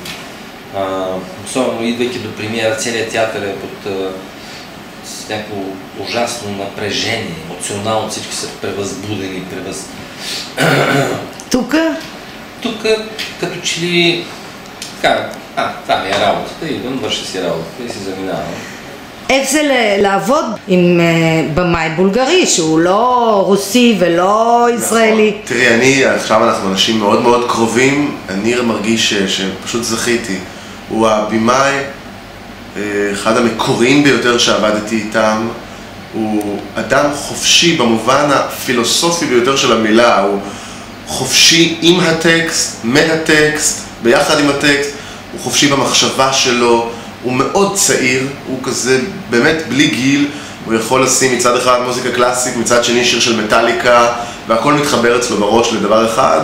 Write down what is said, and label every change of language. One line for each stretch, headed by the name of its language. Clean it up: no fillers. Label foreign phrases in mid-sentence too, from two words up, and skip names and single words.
Bulgarian: Особено идвайки до премиера, целият театър е под някакво ужасно напрежение, емоционално всички са превъзбудени, Тук? Тук като че ли така, това ми е работата, идвам, върша си работата и си заминавам.
Hebrew: איך זה לעבוד עם במאי בולגרי שהוא לא רוסי ולא ישראלי? תראי, עכשיו אנחנו אנשים מאוד מאוד קרובים, אני מרגיש שפשוט זכיתי. הוא הבימאי, אחד המקוריים ביותר שעבדתי איתם, הוא אדם חופשי במובן הפילוסופי ביותר של המילה, הוא חופשי עם הטקסט, מהטקסט, ביחד עם הטקסט, הוא חופשי במחשבה שלו, הוא מאוד צעיר, הוא כזה באמת בלי גיל, הוא יכול לשים מצד אחד מוזיקה קלאסית, מצד שני שיר של מטליקה, והכל מתחבר אצלו בראש לדבר אחד.